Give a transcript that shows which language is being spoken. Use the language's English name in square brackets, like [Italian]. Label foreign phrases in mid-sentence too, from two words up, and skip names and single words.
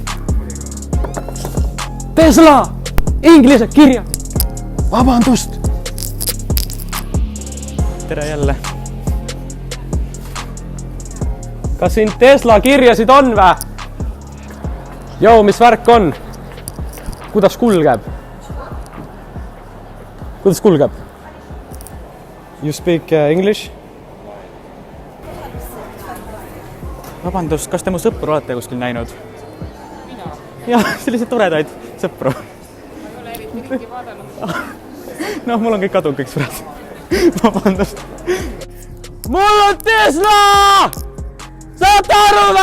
[Estonian] Tesla! Inglise kirjanik! Vabandust! Tere jälle. Kas siin Tesla kirjasid on vä? Joo, mis värk on? Kuidas kulgeb? [English] You speak English? [Estonian] Vabandust, kas te mu sõpru olete kuskil näinud? Mina? Jah, selliseid toredaid sõpru. Ma ei ole eriti ringi vaadanud. No, mul on kõik kadunud kõik sõbrad. Vabandust. Mul on Tesla! Saate aru vä?